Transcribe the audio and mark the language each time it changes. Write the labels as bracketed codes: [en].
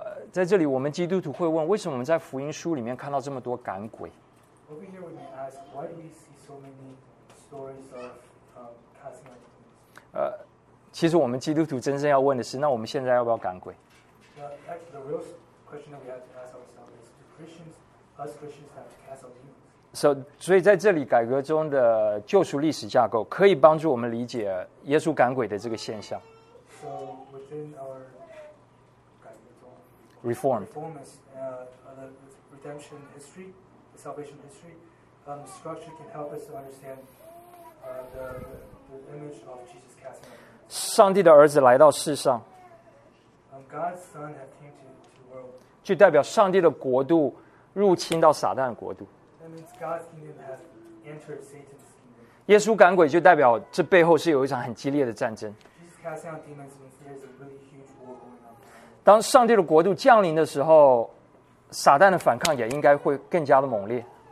[zh] 在这里，我们基督徒会问，为什么我们在福音书里面看到这么多赶鬼？ [en] Over here, we may ask, why do we see so many stories of casting out demons? [zh] 其实我们基督徒真正要问的是，那我们现在要不要赶鬼？ [en] The real question that we have to ask ourselves is, us Christians have to cast out demons? So, [zh] 所以在这里，改革中的救赎历史架构可以帮助我们理解耶稣赶鬼的这个现象。 [en] So, within our [zh] 改革中 [en] reform, the redemption history. Salvation history, structure can help us to understand the image of Jesus casting out demons. [zh] 上帝的儿子来到世上。 [en] God's son had came to the world. [zh] 就代表上帝的国度入侵到撒旦国度。 [en] That means God's kingdom has entered Satan's kingdom. [zh] 耶稣赶鬼就代表这背后是有一场很激烈的战争。 [en] Jesus casting out demons means there's a really huge war going on. [zh] 当上帝的国度降临的时候。撒旦的反抗也应该会更加的猛烈。